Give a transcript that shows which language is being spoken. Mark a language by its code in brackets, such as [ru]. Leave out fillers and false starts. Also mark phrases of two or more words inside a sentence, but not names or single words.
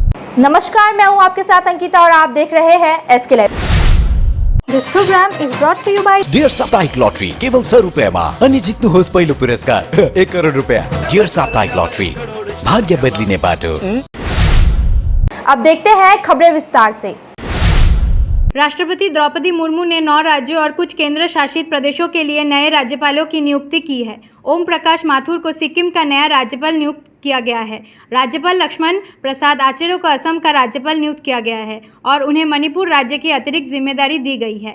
[hi] नमस्कार, मैं हूं आपके साथ अंकिता और आप देख रहे हैं एसके लाइव। [en] This program is brought to you by [ne] डियर साप्ताहिक लॉटरी केवल 6 रुपयामा अनि जित्नुहोस् पहिलो पुरस्कार 1 करोड रुपया। डियर साप्ताहिक लॉटरी, भाग्य बदलिने बाटो। [hi] अब देखते हैं खबरें विस्तार से। राष्ट्रपति द्रौपदी मुर्मू ने 9 राज्यों और कुछ केंद्र शासित प्रदेशों के लिए नए राज्यपालों की नियुक्ति की है। ओम प्रकाश माथुर को सिक्किम का नया राज्यपाल नियुक्त किया गया है। राज्यपाल लक्ष्मण प्रसाद आचार्य को असम का राज्यपाल नियुक्त किया गया है और उन्हें मणिपुर राज्य की अतिरिक्त जिम्मेदारी दी गई है।